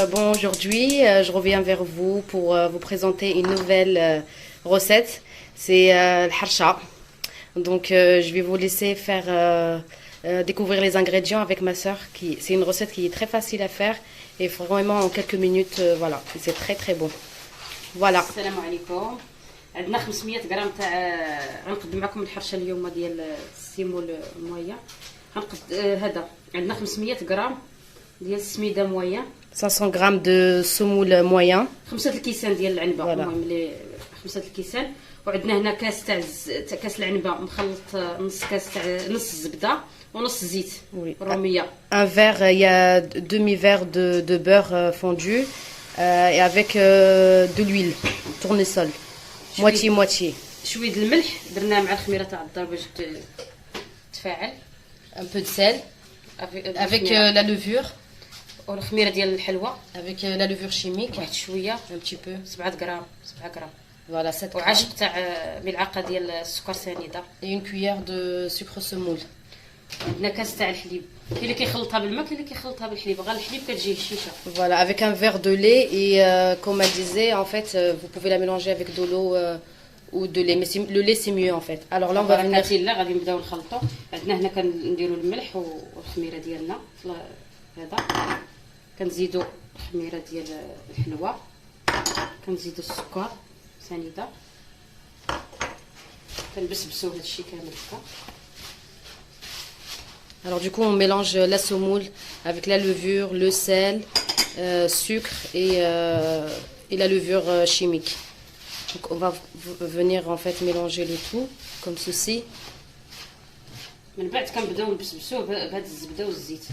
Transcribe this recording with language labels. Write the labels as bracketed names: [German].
[French] Bon, aujourd'hui, je reviens vers vous pour vous présenter une nouvelle recette. C'est le harsha. Donc, je vais vous laisser faire découvrir les ingrédients avec ma soeur. C'est une recette qui est très facile à faire et vraiment en quelques minutes, voilà. C'est très très bon. Voilà. [Arabic] السلام عليكم. عندنا 500 غرام تاع غنقدم معكم الحرشه اليوم ديال السيمول مويه. غنقد هذا عندنا 500 غرام ديال السميده مويه، [French] 500 grammes de semoule moyen. [Arabic] 5 الكيسان ديال العنبه. [French] Voilà. [Arabic] المهم اللي 5 الكيسان. وعندنا هنا كاس تاع كاس العنبه مخلط نص كاس تاع نص الزبده ونص زيت [French] Oui. [Arabic] روميه. [French] Un verre, il y a demi-verre de beurre fondu et avec de l'huile, tournesol. Moitié-moitié. [Arabic] شويه د الملح درناه مع الخميره تاع الدار باش تفاعل. [French] Un peu de sel avec la levure, [Arabic] والخميره ديال الحلوى [French] avec la levure chimique, [Arabic] واحد شويه [French] un petit peu. [Arabic] 7 غرام 7 غرام. [French] Voilà, 7 grammes. [Arabic] وعشق تاع ملعقه ديال السكر سنيده. [French] Et une cuillère de sucre semoule. [Arabic] عندنا كاس تاع الحليب، كاين اللي كيخلطها بالماء كاين اللي كيخلطها بالحليب، غير الحليب كتجي هشيشه. [French] Voilà, avec un verre de lait et comme elle disait, en fait, vous pouvez la mélanger avec de l'eau ou de lait. Mais le lait, c'est mieux en fait. Alors là, on va venir. [Arabic] بركاتي الله غادي نبداو نخلطوا. عندنا هنا كنديروا الملح والخميره ديالنا هذا، كنزيدوا الخميره ديال الحلوى، كنزيدوا السكر سنيده، كنبسبسوا هذا الشيء كامل هكا. [French] Alors du coup, on mélange la semoule avec la levure, le sel, sucre et la levure chimique. Donc on va venir en fait mélanger le tout comme ceci. [Arabic] من بعد كنبداو نبسبسوه بهاد الزبده والزيت.